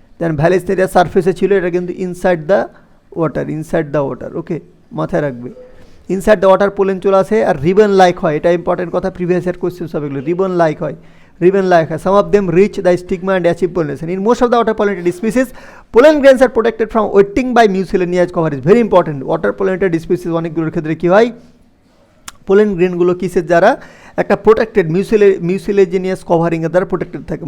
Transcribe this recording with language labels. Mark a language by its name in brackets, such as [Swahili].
[Bangla] দেন ভ্যালিসনেরিয়া সারফেসে ছিল, এটা কিন্তু ইনসাইড দ্য ওয়াটার, ওকে, মাথায় রাখবে, ইনসাইড দ্য ওয়াটার পোলেন চলে আসে, আর রিবন লাইক হয়, এটা ইম্পর্টেন্ট কথা, প্রিভিয়াস ইয়ার কোয়েশ্চেন সব এগুলো, রিবন লাইক হয়। [English] Some of them reach the stigma and achieve pollination. In most of the water pollinated species, pollen grains are protected from wetting by mucilaginous coverage. Very important. Water pollinated species [Bangla] অনেকগুলোর ক্ষেত্রে কী হয়, pollen গ্রেনগুলো কিসের দ্বারা, একটা protected মিউসিলেজিনিয়াস কভারিংয়ের দ্বারা protected থাকে।